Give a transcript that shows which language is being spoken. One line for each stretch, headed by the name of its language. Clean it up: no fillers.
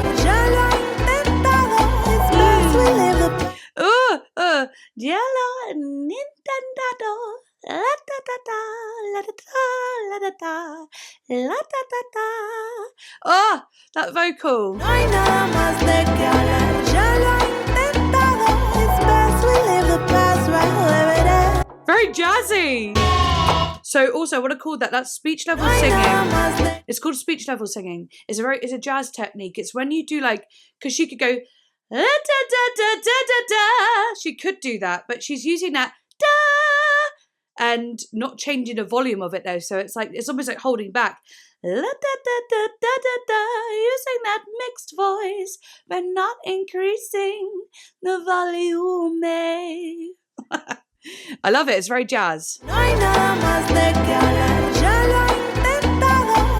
Spanish: Ya lo he intentado,
English: it's best we live the
Spanish: Ya lo he intentado. La ta ta ta, la ta ta, la ta ta, la ta ta ta.
English: Oh, that vocal.
Spanish: No hay nada más de qué hablar. Ya lo he intentado,
English: it's best we live the past right. Very jazzy. So also, what I call that? That's speech level singing. It's called speech level singing. It's a jazz technique. It's when you do like, because she could go da da da da da da. She could do that, but she's using that da and not changing the volume of it though. So it's almost like holding back. La da da da da da da. Using that mixed voice, but not increasing the volume. I love it. It's very jazz.
Spanish: No hay nada más de qué hablar. Ya lo he intentado.